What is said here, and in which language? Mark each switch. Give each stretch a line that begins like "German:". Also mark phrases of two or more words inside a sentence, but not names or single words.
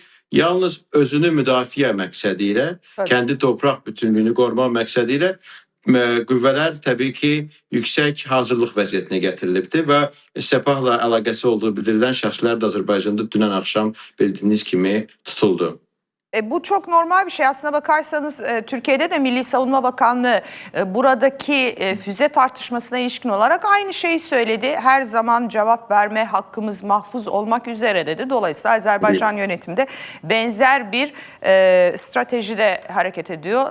Azerbaijani: Yalnız özünü müdafiə məqsədi ilə, kəndi torpaq bütünlüyünü qorumaq məqsədi ilə qüvvələr təbii ki, yüksək hazırlıq vəziyyətinə gətirilibdir və Sepahla əlaqəsi olduğu bildirilən şəxslər də Azərbaycanda dünən axşam bildiyiniz kimi tutuldu.
Turkish: Bu çok normal bir şey. Aslına bakarsanız Türkiye'de de Milli Savunma Bakanlığı buradaki füze tartışmasına ilişkin olarak aynı şeyi söyledi. Her zaman cevap verme hakkımız mahfuz olmak üzere dedi. Dolayısıyla Azerbaycan yönetimi de benzer bir stratejide hareket ediyor.